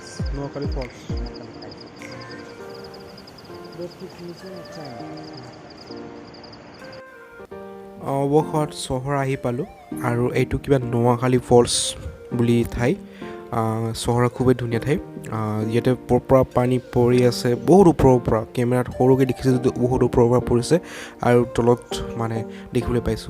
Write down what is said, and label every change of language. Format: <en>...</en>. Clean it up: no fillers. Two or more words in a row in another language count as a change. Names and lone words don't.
<hi>नोहकाली फॉल्स। नौखलिकाई फॉल्स देखने के नीचे अच्छा है।</hi> <as>অৱশেষত চহৰা আহি পালোঁ, আৰু এইটো কিবা নোহকালী ফলছ বুলি ঠাই। চহৰা খুবেই ধুনীয়া ঠাই। ইয়াতে ওপৰৰ পৰা পানী পৰি আছে, বহুত ওপৰৰ পৰা। কেমেৰাত সৰুকৈ দেখিছোঁ যদিও বহুত ওপৰৰ পৰা পৰিছে, আৰু তলত মানে দেখিবলৈ পাইছোঁ।</as>